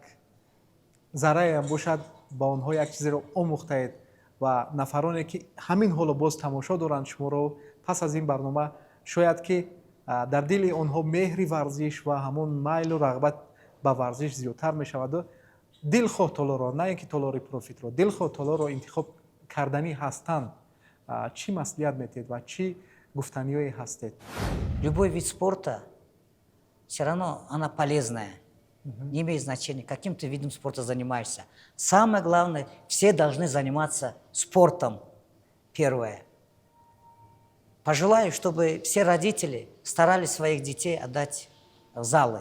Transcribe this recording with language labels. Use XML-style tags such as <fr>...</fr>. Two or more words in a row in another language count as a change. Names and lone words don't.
<tg>зарраеам бошад ба онҳо як чизеро омӯхтаед ва нафароне ки ҳамин ҳоло боз тамошо доранд шуморо, пас аз ин барнома шояд ки дар дили онҳо меҳри варзиш ва ҳамон майлу рағбат ба варзиш зиёдтар мешаваду дилхоҳ толоро, на ин ки толори профитро, дилхоҳ толоро интихоб карданӣ ҳастанд, чӣ маслиҳат метиҳед ва чӣ гуфтаниёе ҳастед?</tg> <ru>Любой вид спорта, все равно она полезная. Не имеет значения, каким ты видом спорта занимаешься. Самое главное, все должны заниматься спортом. Первое. Пожелаю, чтобы все родители старались своих детей отдать в залы.</ru>